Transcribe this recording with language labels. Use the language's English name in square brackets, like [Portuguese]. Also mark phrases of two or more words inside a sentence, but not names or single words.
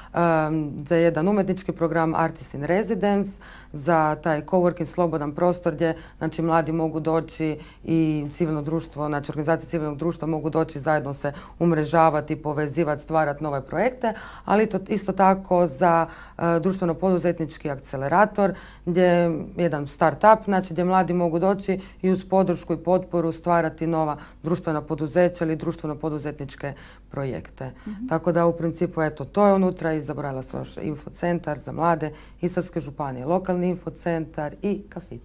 [Croatian] za jedan umjetnički program [English] Artists in Residence, [Croatian] za taj coworking slobodan prostor gdje, znači, mladi mogu doći i civilno društvo, znači organizacije civilnog društva mogu doći zajedno se umrežavati, povezivati, stvarati nove projekte, ali isto tako za društveno poduzetnički akcelerator gdje je jedan start-up, znači gdje mladi mogu doći i uz podršku i potporu stvarati nova društvena poduzeća poduzeća ili društveno poduzetničke projekte. Tako da u principu eto, to je unutra i zaboravila sam još infocentar za mlade Istarske županije, lokalni infocentar i kafić.